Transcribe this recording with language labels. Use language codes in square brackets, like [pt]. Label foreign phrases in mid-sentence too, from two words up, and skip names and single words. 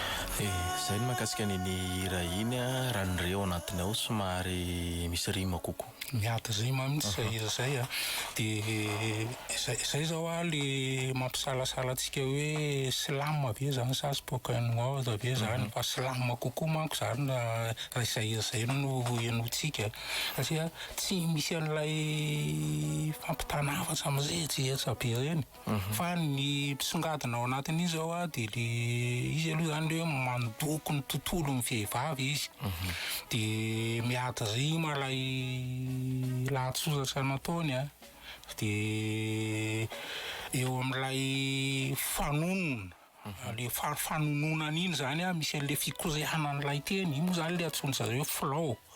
[mg] zay ny mahakasika ny hira iny raha nireo anatiny ao somary misy rima kokoa. miata zay mamitsy zay a dia zay zao a le mampisalasala antsika hoe slam ve zany sa [en] spoken word [mg] ve zany fa slam kokoa manko zany zay no enotsika satria tsy misy an'ilay fampitanafatra am'izay jetra be reny fa ny misongadina ao anatin'iny zao a dia le izy aloha zany hoe mandoko ny tontolo ny vehivavy izy dia miata zay malay lahatsoratra nataony a dia eo amin'ilay fanonona le fanononana iny zany a misy an'le fikorianan'ilay teny iny moa zany le antsoina zareo flow